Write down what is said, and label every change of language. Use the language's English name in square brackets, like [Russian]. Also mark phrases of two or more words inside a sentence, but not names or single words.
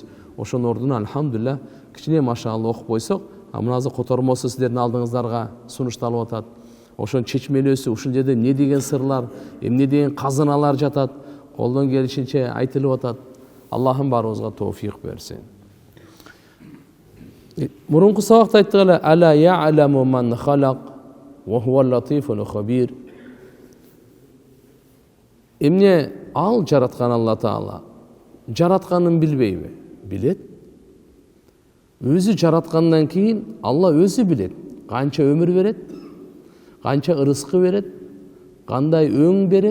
[Kyrgyz] Ошонун ордуна альхамдулилlah кичине машалла окуп койсок, мыназы котормосу сиздердин алдыңыздарга сунушталып атат. Ошон чечмелөөсү, ушул жерде эмне деген сырлар, эмне деген казыналар жатат, колдон келишинче айтылып атат. Аллахым барыбызга тоофик берсин. Мурунку сабакта айттык эле, [Arabic] ألا يعلم من خلق وهو اللطيف الخبير. [Kyrgyz] Эмне ал жараткан Алла Таала жаратканын билбейби? Билет. Өзү жараткандан кийин Алла өзү билет. Канча өмүр берет, канча ырыскы берет, кандай өң берет.